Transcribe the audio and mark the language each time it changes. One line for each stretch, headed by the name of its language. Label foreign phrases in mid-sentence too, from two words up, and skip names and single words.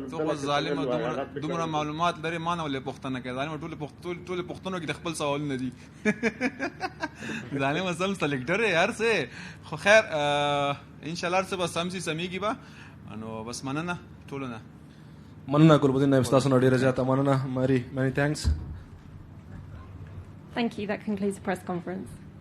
Pashto: ظالمه دومره معلومات لري ما نه ولې پوښتنه کوي ظالمه ټولې پوښتنو کې د خپل سوالونه دي ظالمه سم سلیکټر یې هر څه خو خیر انشاءالله هر څه به سم سي سمیږي به نو بس مننه ټولو نه مننه ګلبدین نایب ستاسو نه ډېره زیاته مننه
English: many thanks. Thank you. That concludes the press conference.